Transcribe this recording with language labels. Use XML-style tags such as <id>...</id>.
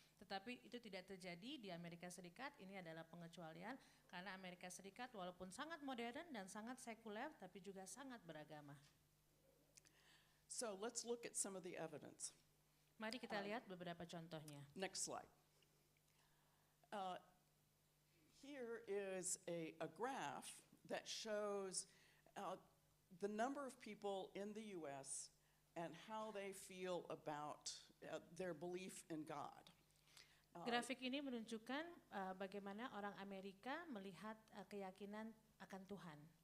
<id>Tetapi itu tidak terjadi di Amerika Serikat, ini adalah pengecualian karena Amerika Serikat walaupun sangat modern dan sangat sekuler, tapi juga sangat beragama.</id> <en>So let's look at some of the evidence.</en> <id>Mari kita lihat beberapa contohnya.</id> <en>Next slide. Here is a graph that shows the number of people in the US and how they feel about their belief in God.</en> <id>Grafik ini menunjukkan bagaimana orang Amerika melihat keyakinan akan Tuhan.</id>